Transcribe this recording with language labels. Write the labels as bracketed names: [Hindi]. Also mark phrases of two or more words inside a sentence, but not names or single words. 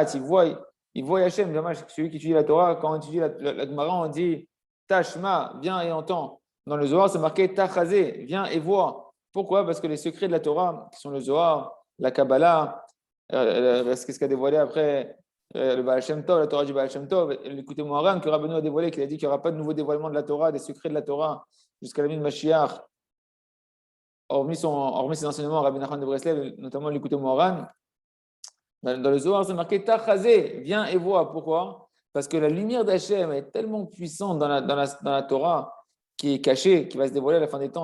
[French] Ils voient Hachem. Celui qui étudie la Torah, quand on étudie la Gemara, on dit Tashma, viens et entends. Dans le Zohar, c'est marqué Tachazé, viens et vois. Pourquoi? Parce que les secrets de la Torah, qui sont le Zohar, la Kabbalah, qu'est-ce qu'a dévoilé après le Baal Shem Tov, la Torah du Baal Shem Tov, l'écoutez Moharan que Rabbeinu a dévoilé, qu'il a dit qu'il n'y aura pas de nouveau dévoilement de la Torah, des secrets de la Torah, jusqu'à la vie de Mashiach, hormis ses enseignements, Rabbi Nachman de Breslev, notamment l'écouter Moharan. Dans le Zohar, c'est marqué Tachazé, viens et vois. Pourquoi? Parce que la lumière d'Hachem est tellement puissante dans la Torah, qui est cachée, qui va se dévoiler à la fin des temps.